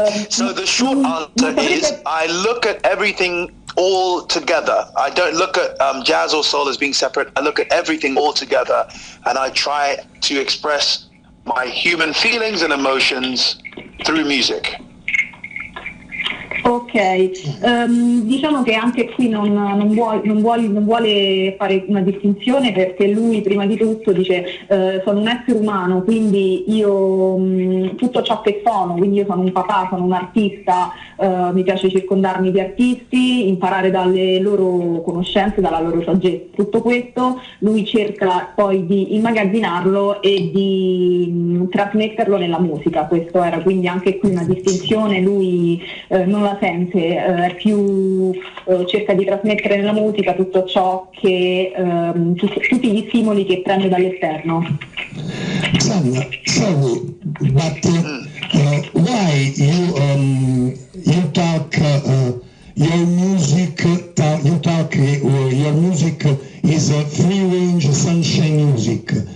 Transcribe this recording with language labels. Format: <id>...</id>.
<en>So the short answer is I look at everything all together. I don't look at jazz or soul as being separate. I look at everything all together, and I try to express my human feelings and emotions through music.</en> <it>Ok, diciamo che anche qui non vuole fare una distinzione, perché lui prima di tutto dice sono un essere umano, quindi io tutto ciò che sono, quindi io sono un papà, sono un artista, mi piace circondarmi di artisti, imparare dalle loro conoscenze, dalla loro saggezza. Tutto questo lui cerca poi di immagazzinarlo e di trasmetterlo nella musica. Questo era quindi anche qui una distinzione, lui non la sente, più cerca di trasmettere nella musica tutto ciò che tutti gli stimoli che prende dall'esterno.</it> <en>Sorry, but why you talk your music is free range sunshine music?</en>